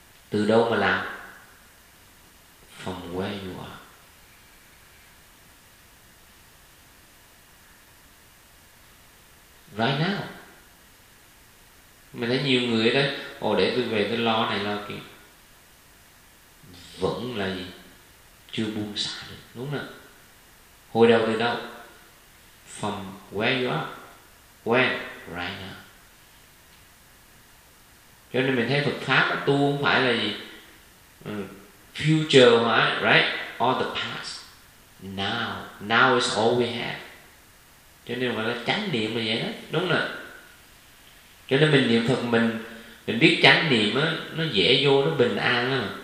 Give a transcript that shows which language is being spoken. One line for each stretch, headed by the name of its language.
Vietnamese: Từ đâu mà làm? Phòng quê vừa
English: right now.
Vietnamese: Mình thấy nhiều người đó, ồ để tôi về tôi lo này lo kia, vẫn là gì? Chưa buông xả được, đúng không? Hồi đầu từ đâu?
English: From where you are, where right now.
Vietnamese: Cho nên mình thấy Phật pháp tu không phải là gì?
English: Future
Vietnamese: hóa,
English: right? Or the past, now. Now is all we have.
Vietnamese: Cho nên gọi là chánh niệm là vậy đó, đúng không? Cho nên mình niệm Phật, mình biết chánh niệm á, nó dễ vô, nó bình an á.